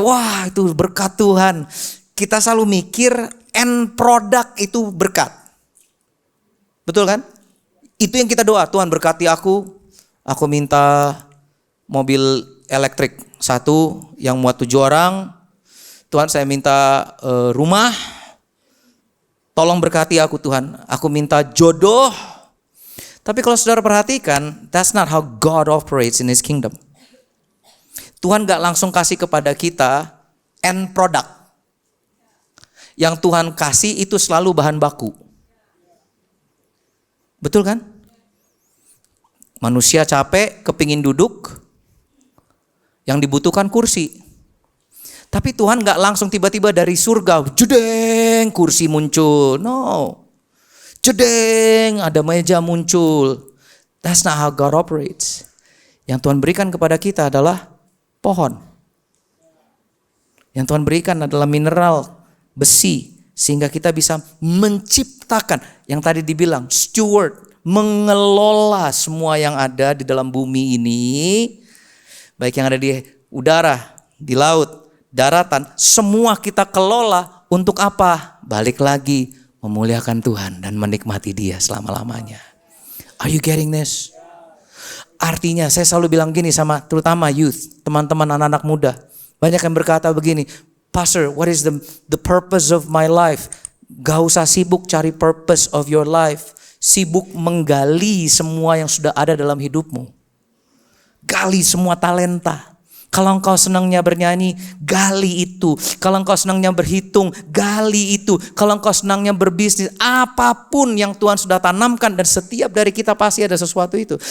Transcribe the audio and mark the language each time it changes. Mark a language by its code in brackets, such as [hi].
[id] Wah, itu berkat Tuhan. Kita selalu mikir end product itu berkat. Betul kan? Itu yang kita doa. Tuhan berkati aku. Aku minta mobil elektrik. 1 yang muat 7 orang. Tuhan, saya minta rumah. Tolong berkati aku Tuhan. Aku minta jodoh. Tapi kalau saudara perhatikan, [en] that's not how God operates in His kingdom. [id] Tuhan gak langsung kasih kepada kita end product. Yang Tuhan kasih itu selalu bahan baku. Betul kan? Manusia capek, kepingin duduk. Yang dibutuhkan kursi. Tapi Tuhan gak langsung tiba-tiba dari surga, jedeng kursi muncul. No. Jedeng ada meja muncul. [en] That's not how God operates. [id] Yang Tuhan berikan kepada kita adalah pohon. Yang Tuhan berikan adalah mineral, besi. Sehingga kita bisa menciptakan, yang tadi dibilang steward, mengelola semua yang ada di dalam bumi ini. Baik yang ada di udara, di laut, daratan, semua kita kelola untuk apa? Balik lagi, memuliakan Tuhan dan menikmati Dia selama-lamanya. [en] Are you getting this? [id] Artinya saya selalu bilang gini sama terutama youth, teman-teman anak-anak muda. Banyak yang berkata begini, Pastor, [en] what is the purpose of my life? [id] Gak usah sibuk cari [en] purpose of your life. [id] Sibuk menggali semua yang sudah ada dalam hidupmu. Gali semua talenta. Kalau engkau senangnya bernyanyi, gali itu. Kalau engkau senangnya berhitung, gali itu. Kalau engkau senangnya berbisnis, apapun yang Tuhan sudah tanamkan, dan setiap dari kita pasti ada sesuatu itu.